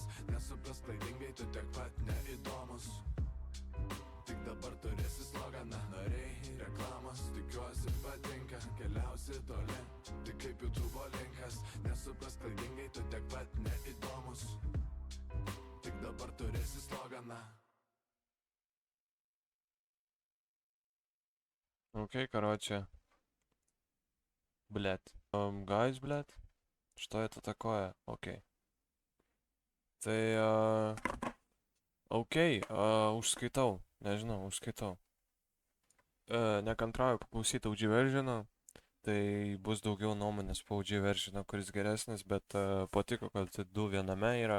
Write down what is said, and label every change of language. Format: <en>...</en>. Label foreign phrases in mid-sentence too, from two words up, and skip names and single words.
<lt>Nesupras klaidingai, tu tiek pat neįdomus. Tik dabar turėsi sloganą. Darai reklamos, tikiuosi patinka, keliausi toli, tik kaip YouTube linkas. Nesupras klaidingai, tu tiek pat neįdomus. Tik dabar turėsi sloganą.</lt> <ru>Окей, короче. Блядь. Guys, блядь. Что это такое? Окей.</ru> <lt>Tai, okei, užskaitau. Nežinau, užskaitau. Nekantrauju paklausyti OG versioną. Tai bus daugiau nuomonės po OG versioną, kuris geresnis, bet patiko, kad du viename yra.</lt>